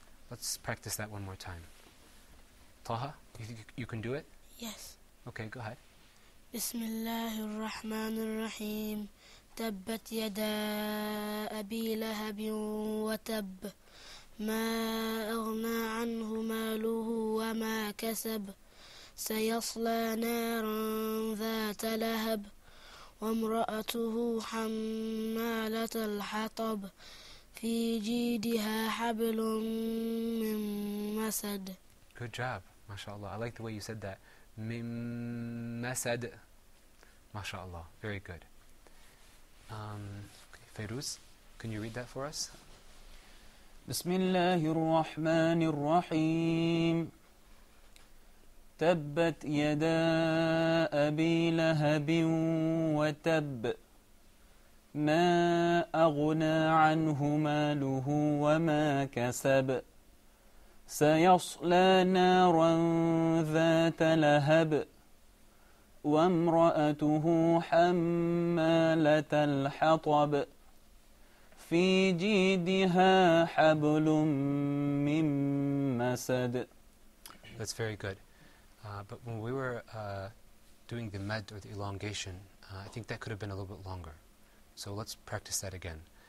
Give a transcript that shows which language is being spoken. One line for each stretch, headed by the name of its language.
English: Let's practice that one more time. Taha, you think you can do it? Yes. Okay, go ahead.
Arabic: بسم الله الرحمن الرحيم تبت يدا أبي لهب وتب ما أغنى عنه ماله وما كسب سيصلى نارا ذات لهب وامرأته حمالة الحطب في جيدها حبل من مسد.
English: Good job, mashallah. I like the way you said that. Mim masad. MashaAllah. Very good. Fairuz, can you read that for us?
Arabic: بسم الله الرحمن الرحيم تبت يدا أبي لهب وتب ما أغنى عنه ماله وما كسب سيصلى نارا ذات لهب وامرأته حمالة الحطب في جيدها حبل من مسد.
English: That's very good. But when we were doing the med or the elongation, I think that could have been a little bit longer. So let's practice that again.